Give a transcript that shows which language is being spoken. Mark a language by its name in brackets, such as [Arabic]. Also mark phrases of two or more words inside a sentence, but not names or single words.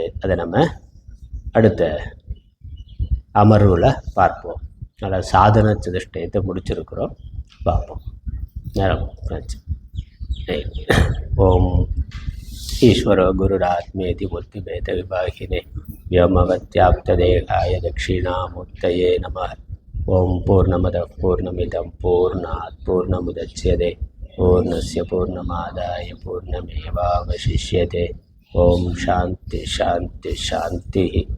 [Tamil] அதை நம்ம அடுத்த அமர்வில் பார்ப்போம். நல்லா சாதன சதுஷ்டயத்தை முடிச்சிருக்கிறோம், பார்ப்போம். [Sanskrit] நேரம் ॐ ईश्वरो गुरुरात्मेति मूर्तिभेद विभागिने व्योमवत्याप्तदेहाय दक्षिणामूर्तये नमः। ओं पूर्णमदः पूर्णमिदं पूर्णात् पूर्णमुदच्यते पूर्णस्य पूर्णमादाय पूर्णमेवावशिष्यते। ओं शान्ति शान्ति शान्तिः।